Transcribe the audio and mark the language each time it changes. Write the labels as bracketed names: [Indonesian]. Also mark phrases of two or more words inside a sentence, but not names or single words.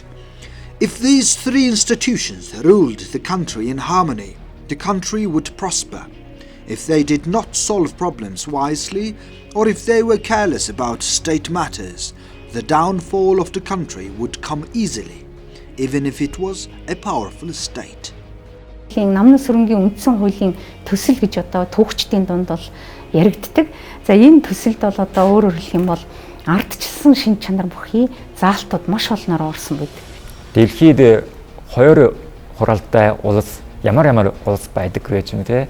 [English] If these three institutions ruled the country in harmony, the country would prosper. If they did not solve problems wisely, or if they were careless about state matters, the downfall of the country would come easily, even if it was a powerful state. [Mongolian] Намны сүрэнгийн үндсэн хуулийн төсөл гэж одоо түүхчдийн дунд бол яригддаг. За энэ төсөлд бол одоо өөрөөр хэлэх юм бол ардчилсан шин чанар бүхий заалтууд маш олноор орсон байдаг. Дэлхийд хоёр хуралтай улс ямар улс байдаг вэ ч юм те.